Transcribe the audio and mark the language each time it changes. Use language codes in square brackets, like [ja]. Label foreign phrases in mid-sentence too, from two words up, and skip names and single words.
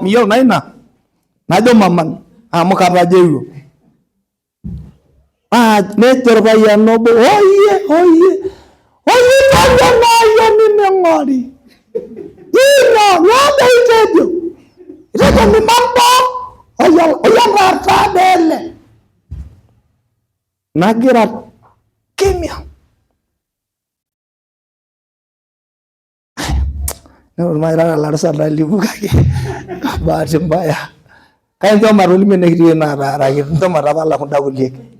[mas] Miyiolo naa ina? Najo maman amu katajoyio. Nejo orpayian obo oye tajo naayo nimeng'ori. Ino nyoo itejo? Itejo ni mambo oyankarta dele. Nagira kimya. Mairara larusa lalimu kake [sw] bahati mbaya. [mas] Kaincho matolimu enekitii naataaraki ncho matapala kunda kuliek.